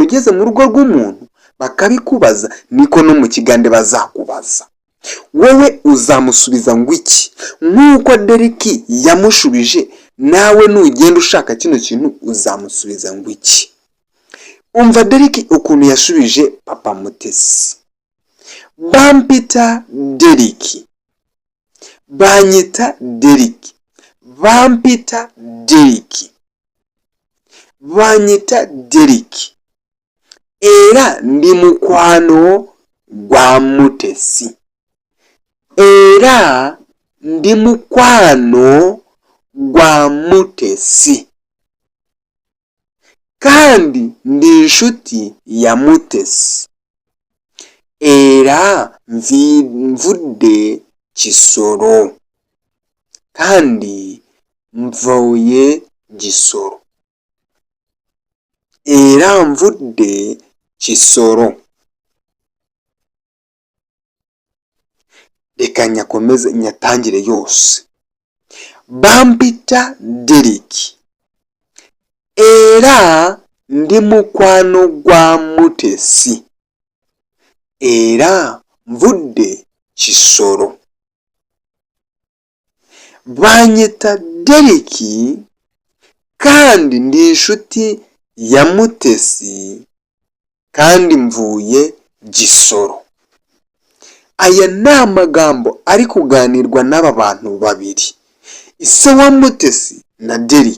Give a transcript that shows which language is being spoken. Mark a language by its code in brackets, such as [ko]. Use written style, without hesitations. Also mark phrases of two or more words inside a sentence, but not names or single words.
[rw] Ugeze mu rugo rw'umuntu bakabikubaza, niko no mu kigande bazakubaza. Wowe uzamusubiza ngo iki? Nk'uko Derek yamushubije, nawe nugenda ushaka kino kintu uzamusubiza ngo iki? umva Derek ukuntu yashubije Papa Mutesi. [lg] Bampita Derek, banyita Derek, bampita Derek, banyita Derek, era ndi mukwano gwa Mutesi, era ndi mukwano gwa Mutesi, [rw] kandi ndi inshuti ya Mutesi, [lg] era nvudde Kisoro, [rw] kandi mvuye Gisoro, [lg] era nvudde Kisoro. [rw] Reka nyakomeze nyatangire yose. [lg] Bampita Derek, era ndi mukwano gwa Mutesi, era nvudde Kisoro. [rw] Banyita Derek, kandi ndi inshuti ya Mutesi, kandi mvuye Gisoro. Aya ni amagambo ari kuganirwa n'aba bantu babiri, ise wa Mutesi na Derek.